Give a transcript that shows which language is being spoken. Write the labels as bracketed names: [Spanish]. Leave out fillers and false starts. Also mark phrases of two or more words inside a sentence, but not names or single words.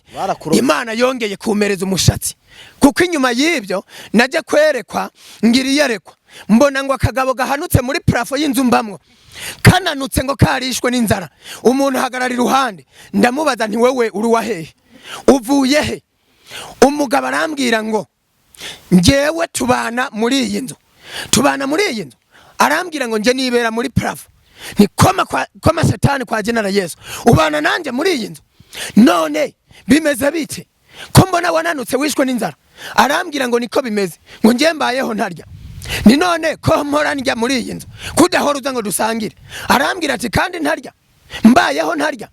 [Rundi] Imana yongeye kumereza umushatsi, kuko inyuma y'ibyo najya kwerekwa ngiriyerekwa, mbona ngo akagabo gahanutse muri plafo y'inzu mbamwo kananutse ngo karishwe n'inzara. Umuntu hagarara iruhande, ndamubaza nti wewe uri wahehe, uvuye he? Umugabo arambwira ngo ngewe tubana muri iyi nzu. Arambwira ngo nje nibera muri plafo. Ni koma Satani [Swahili] kwa jina la Yesu, [Rundi] ubana nanje muri iyi nzu. None bimeze bite ko mbona wananutse wishwe n'inzara? Arambwira ngo niko bimeze, ngo nje mbayeho ntarya. Ni none ko mpora njya muri iyi nzu kudahora uza ngo dusangire? Arambwira ati kandi ntarya, mbayeho ntarya.